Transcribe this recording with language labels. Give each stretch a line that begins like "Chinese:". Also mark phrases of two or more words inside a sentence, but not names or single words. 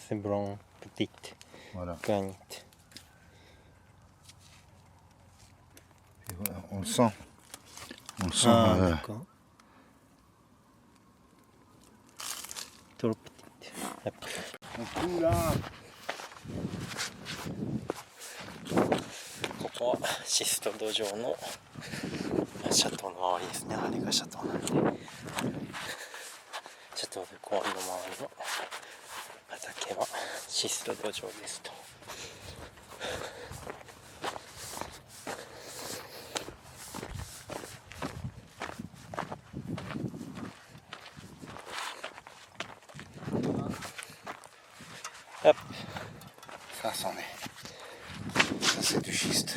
French: c'est blanc. Petite. voilà. Granit. Et voilà. On le sent. On le sent. Ah, d'accord. Trop petite. Hop. On là.
Japanese: ここはシスト土壌のシャトーの周りですね。あれがシャトーなんで、シャトーで公園の周りの畑はシスト土壌ですと。Hop.
French: Ça c'en est. Ça c'est du schiste.